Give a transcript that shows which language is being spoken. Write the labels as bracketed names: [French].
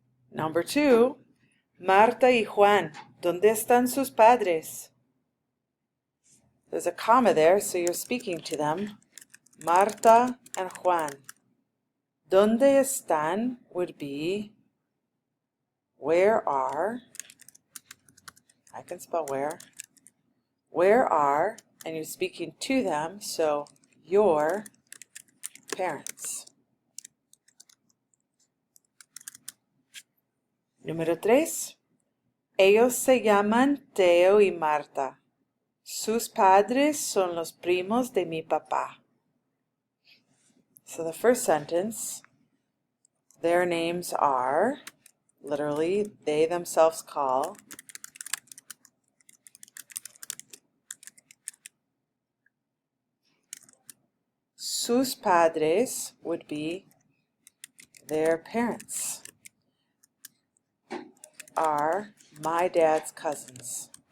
[Spanish] Number 2, Marta y Juan, ¿dónde están sus padres? [English] There's a comma there, so you're speaking to them. Marta and Juan. [Spanish] ¿Dónde están [English] would be, where are, I can spell where. Where are, and you're speaking to them, so your parents. [Spanish] Número 3. Ellos se llaman Teo y Marta. Sus padres son los primos de mi papá. [English] So the first sentence, their names are, literally, they themselves call. [Spanish] Sus padres [English] would be their parents, are my dad's cousins.